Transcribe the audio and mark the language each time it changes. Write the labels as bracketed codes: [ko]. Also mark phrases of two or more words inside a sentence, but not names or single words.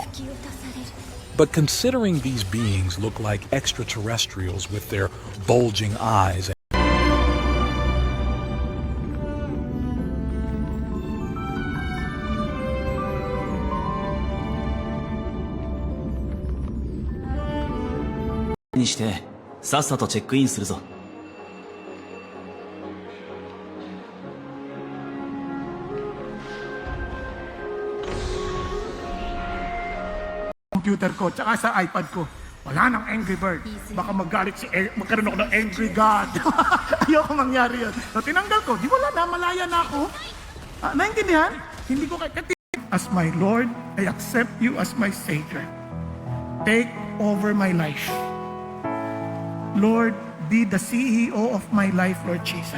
[en] But considering these beings look like extraterrestrials with their bulging eyes [ja] にしてさっさとチェックインするぞ。 [tl] Computer ko, tsaka sa iPad ko, wala nang Angry Bird. Baka magalit magkaroon ako ng Angry God. Ayoko mangyari yun. So tinanggal ko, di wala na, malaya na ako. Naintindihan? Hindi ko [en] as my Lord, I accept you as my Savior. Take over my life. Lord, be the CEO of my life, Lord Jesus.